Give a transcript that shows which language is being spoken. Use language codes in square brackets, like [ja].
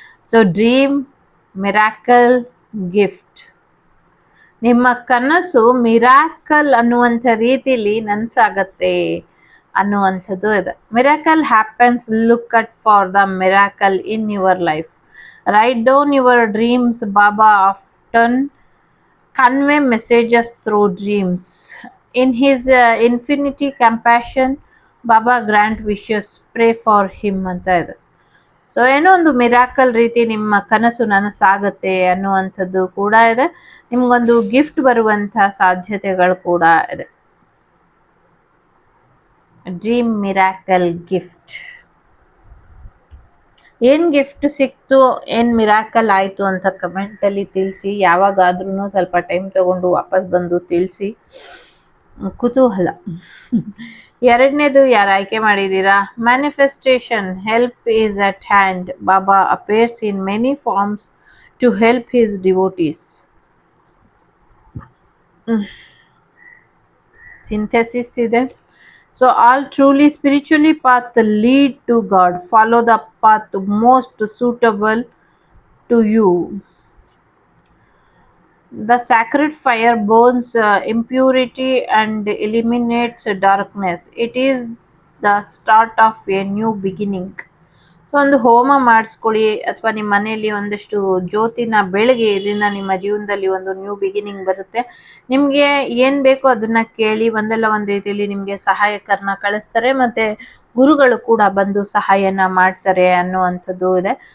[en] So dream miracle gift. [kn] ನಿಮ್ಮ ಕನಸು miracle ಅನ್ನುವಂಥ ರೀತಿಲಿ ನನಸಾಗತ್ತೆ ಅನ್ನುವಂಥದ್ದು ಇದೆ. [en] Miracle happens, look at for the miracle in your life. Write down your dreams. Baba often convey messages through dreams. In his infinity compassion, Baba grant wishes, pray for him [kn] ಅಂತ ಇದೆ. So ಏನೋ ಒಂದು miracle ರೀತಿ ನಿಮ್ಮ ಕನಸು ನನಸಾಗತ್ತೆ ಅನ್ನುವಂಥದ್ದು ಕೂಡ ಇದೆ. ನಿಮ್ಗೊಂದು ಗಿಫ್ಟ್ ಬರುವಂಥ ಸಾಧ್ಯತೆಗಳು ಕೂಡ ಇದೆ. Dream miracle gift. ಏನು ಗಿಫ್ಟ್ ಸಿಕ್ತು, ಏನು ಮಿರಾಕಲ್ ಆಯಿತು ಅಂತ ಕಮೆಂಟಲ್ಲಿ ತಿಳಿಸಿ. ಯಾವಾಗಾದ್ರೂ ಸ್ವಲ್ಪ ಟೈಮ್ ತಗೊಂಡು ವಾಪಸ್ ಬಂದು ತಿಳಿಸಿ. ಕುತೂಹಲ. ಎರಡನೇದು ಯಾರು ಆಯ್ಕೆ ಮಾಡಿದ್ದೀರಾ? [en] Manifestation, help is at hand. Baba appears in many forms to help his devotees. [kn] Synthesis ಇದೆ. [en] So all truly spiritually path lead to God. Follow the path most suitable to you. The sacred fire burns impurity and eliminates darkness. It is the start of a new beginning. [kn] So ಒಂದು ಹೋಮ ಮಾಡಿಸ್ಕೊಳ್ಳಿ, ಅಥವಾ ನಿಮ್ಮ ಮನೆಯಲ್ಲಿ ಒಂದಷ್ಟು ಜ್ಯೋತಿನ ಬೆಳಗ್ಗೆ, ಇದರಿಂದ ನಿಮ್ಮ ಜೀವನದಲ್ಲಿ ಒಂದು ನ್ಯೂ ಬಿಗಿನಿಂಗ್ ಬರುತ್ತೆ. ನಿಮಗೆ ಏನು ಬೇಕೋ ಅದನ್ನು ಕೇಳಿ, ಒಂದಲ್ಲ ಒಂದು ರೀತಿಯಲ್ಲಿ ನಿಮಗೆ ಸಹಾಯಕರನ್ನ ಕಳಿಸ್ತಾರೆ, ಮತ್ತು ಗುರುಗಳು ಕೂಡ ಬಂದು ಸಹಾಯನ ಮಾಡ್ತಾರೆ ಅನ್ನುವಂಥದ್ದು ಇದೆ.